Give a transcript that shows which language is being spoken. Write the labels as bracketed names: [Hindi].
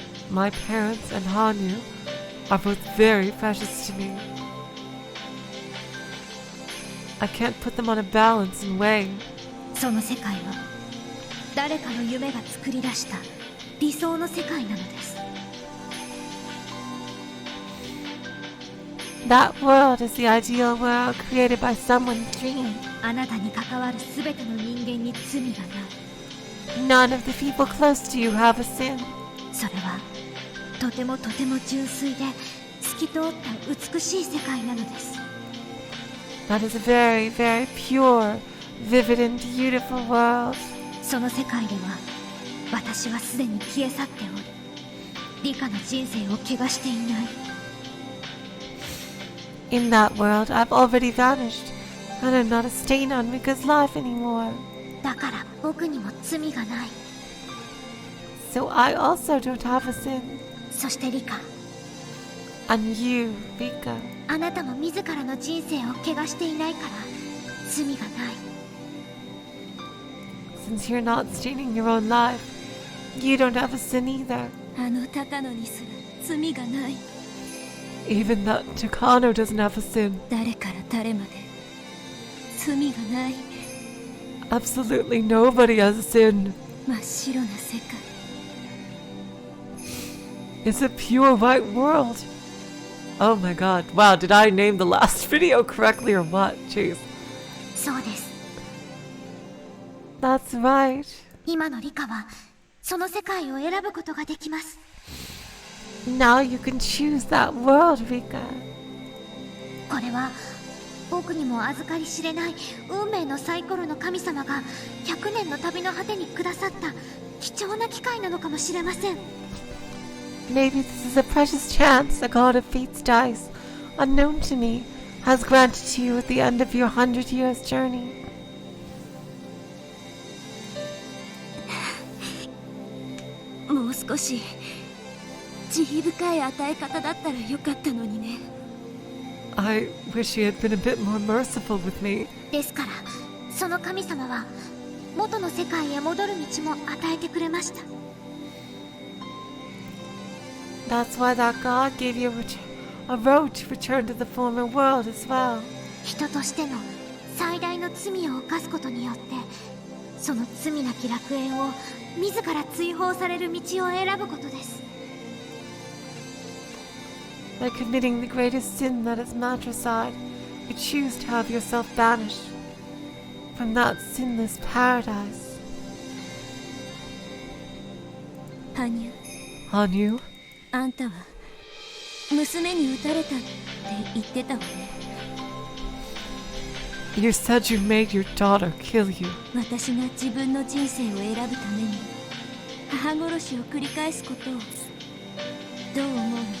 [English] My parents and Hanyu are both very precious to me. I can't put them on a balance and weigh. [Japanese] その世界は誰かの夢が作り出した理想の世界なのです。 [English] That world is the ideal world created by someone's dream. [Japanese] あなたに関わるすべての人間に罪がない。 [English] None of the people close to you have a sin. [Japanese] それはとても純粋で透き通った美しい世界なのです。 [English] That is a very, very pure, vivid and beautiful world. [Japanese] その世界では私はすでに消え去っており、リカの人生を汚していない。 [English] In that world, I've already vanished, and I'm not a stain on Rika's life anymore. [Japanese] だから僕にも罪がない。 [English] So I also don't have a sin. [Japanese] そしてリカ、 [English] And you, Rika. [Japanese] あなたも自らの人生を汚していないから罪がない。 [English] Since you're not staining your own life, you don't have a sin either. [Japanese] あの高野にすら罪がない。 [English] Even that Takano doesn't have a sin. [Japanese] 誰から誰まで罪がない [English] Absolutely nobody has a sin. [Japanese] 真っ白な世界。 [English] It's a pure white world. Oh my god. Wow, did I name the last video correctly or what? Jeez. [Japanese] そうです。 [English] That's right. [Japanese] 今のリカはその世界を選ぶことができます。 [English] Now you can choose that world, Rika. [Japanese] これは僕にも預かり知れない運命のサイコロの神様が100年の旅の果てにくださった貴重な機会なのかもしれません。 [English] Maybe this is a precious chance a god of fate's dice, unknown to me, has granted to you at the end of your 100 years journey. [Japanese] もう少し慈悲深い与え方だったらよかったのにね。 [English] I wish he had been a bit more merciful with me. [Japanese] ですからその神様は元の世界へ戻る道も与えてくれました。 [English] That's why that god gave you a road to return to the former world as well. [Japanese] 人としての最大の罪を犯すことによってその罪なき楽園を自ら追放される道を選ぶことです。 [English] By committing the greatest sin that is matricide, you choose to have yourself banished from that sinless paradise. [Japanese] 羽生、 [English] Hanyu, [Japanese] あんたは娘に撃たれたって言ってたわね。 [English] you said you made your daughter kill you. [Japanese] 私が自分の人生を選ぶために母殺しを繰り返すことをどう思うの？